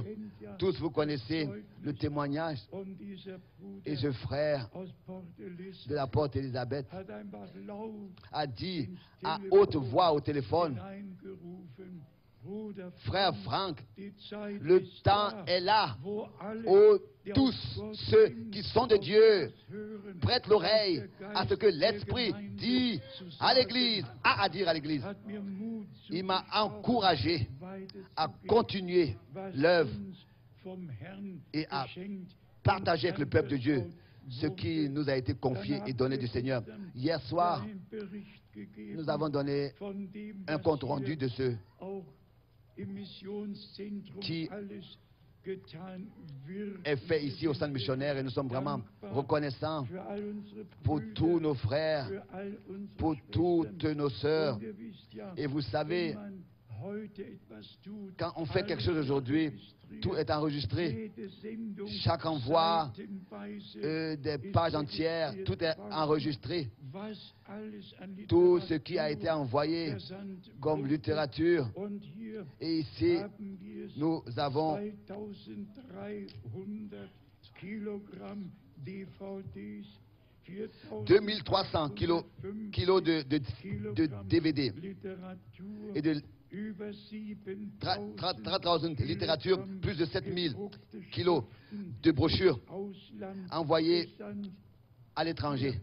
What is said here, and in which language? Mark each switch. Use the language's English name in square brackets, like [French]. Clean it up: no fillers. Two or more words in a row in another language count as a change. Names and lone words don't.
[French] Tous vous connaissez le témoignage. Et ce frère de la Porte Élisabeth a dit à haute voix au téléphone, frère Franck, le temps est là où tous ceux qui sont de Dieu prêtent l'oreille à ce que l'Esprit dit à l'Église, a à dire à l'Église. Il m'a encouragé à continuer l'œuvre et à partager avec le peuple de Dieu ce qui nous a été confié et donné du Seigneur. Hier soir, [German] gegeben [French] nous avons donné [German] von dem, [French] un [German] was [French] compte rendu [German] hier [French] de ce [German] auch im Missionszentrum [French] qui [German] alles getan wird. [French] est fait ici au centre missionnaire et nous sommes vraiment reconnaissants [German] Für all unsere [French] pour [German] Brüder, [French] tous nos frères, [German] für all unsere [French] pour toutes [German] Schwestern. [French] nos sœurs. [German] Und ihr wisst ja, [French] Et vous savez, [German] wenn man heute etwas tut, [French] quand on fait quelque chose [German] alles [French] aujourd'hui, [German] registriert, [French] tout est enregistré. [German] jede Sendung, [French] Chaque envoi, [German] seitenweise [French] des [German] ist [French] pages entières, [German] registriert [French] tout est [German] worden. [French] enregistré. [German] Was alles an [French] Tout ce qui a [German] Literatur [French] été envoyé [German] versandt [French] comme [German] wurde. [French] littérature. [German] Und hier [French] Et ici, [German] haben wir es [French] nous avons [German] 2300 Kilogramm DVDs, [French] 2300 kilos de DVD [German] Literatur, [French] et de [German] über [French] 3000 littératures, plus de 7000 kilos de brochures envoyées à l'étranger.